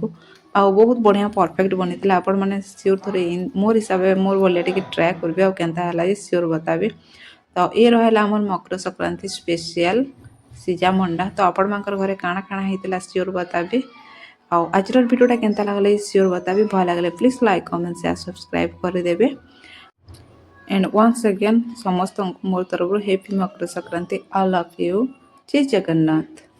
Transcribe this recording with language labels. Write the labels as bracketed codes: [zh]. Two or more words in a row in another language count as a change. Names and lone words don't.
[or] ଆଉ ବହୁତ ବଢ଼ିଆ ପରଫେକ୍ଟ ବନିଥିଲା ଆପଣମାନେ ସିଓର ଥରେ ମୋର୍ ହିସାବରେ ମୋର୍ ଭଳିଆ ଟିକେ ଟ୍ରାଏ କରିବେ ଆଉ କେନ୍ତା ହେଲା ଯେ ସିଓର ବତାବେ। ତ ଏ ରହିଲା ଆମର ମକର ସଂକ୍ରାନ୍ତି ସ୍ପେସିଆଲ ସିଜା ମଣ୍ଡା। ତ ଆପଣମାନଙ୍କର ଘରେ କାଣା କାଣା ହେଇଥିଲା ସିଓର ବତାବେ। ଆଉ ଆଜିର ଭିଡ଼ିଓଟା କେନ୍ତା ଲାଗଲା ସିଓର ବତାବେ। ଭଲ ଲାଗଲେ [en] please like comment share subscribe [or] କରିଦେବେ। [en] And once again [or] ସମସ୍ତଙ୍କୁ ମୋର ତରଫରୁ ହେପି ମକର ସଂକ୍ରାନ୍ତି। [en] I love you। [or] ଜୟ ଜଗନ୍ନାଥ।